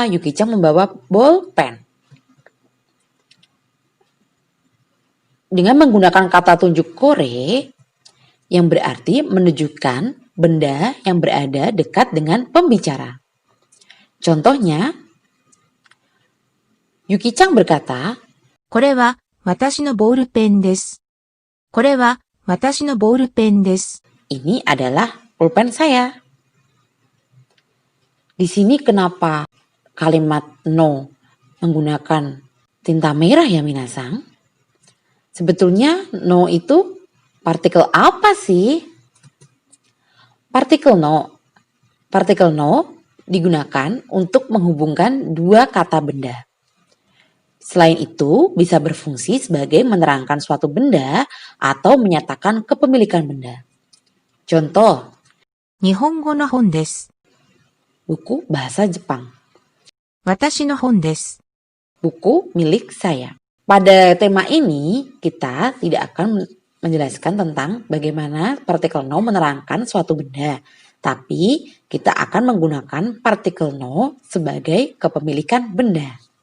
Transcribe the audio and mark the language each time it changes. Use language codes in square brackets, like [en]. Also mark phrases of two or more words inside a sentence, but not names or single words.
[id] Yuki-chan membawa bolpen. Dengan menggunakan kata tunjuk kore, yang berarti menunjukkan benda yang berada dekat dengan pembicara. Contohnya, Yuki-chan berkata, [ja] これは私のボールペンです。これは私のボールペンです。 [id] ini adalah pulpen saya. Di sini kenapa kalimat no menggunakan tinta merah ya Minasang? Sebetulnya no itu partikel apa sih? Partikel no. Partikel no digunakan untuk menghubungkan dua kata benda. Selain itu, bisa berfungsi sebagai menerangkan suatu benda atau menyatakan kepemilikan benda. Contoh, [ja] 日本語の本です。 [id] buku bahasa Jepang. [ja] 私の本です。 [id] Buku milik saya. Pada tema ini, kita tidak akan menjelaskan tentang bagaimana partikel no menerangkan suatu benda. Tapi kita akan menggunakan partikel no sebagai kepemilikan benda.